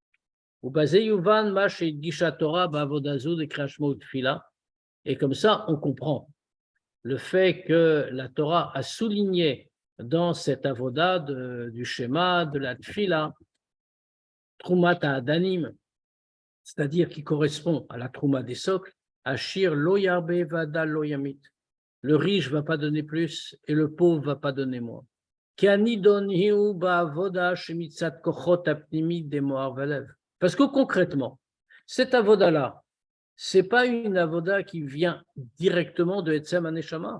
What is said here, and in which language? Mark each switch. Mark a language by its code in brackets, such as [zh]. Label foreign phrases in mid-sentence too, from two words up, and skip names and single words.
[fr] Et comme ça, on comprend le fait que la Torah a souligné dans cette avoda du schéma, de la tfila, [he] תרומת אדנים, [fr] c'est-à-dire qui correspond à la Trouma des socles, [he] העשיר לא ירבה והדל לא ימעיט. [fr] Le riche ne va pas donner plus et le pauvre ne va pas donner moins. Parce que concrètement, cette avoda-là, ce n'est pas une avoda qui vient directement de [he] עצם הנשמה.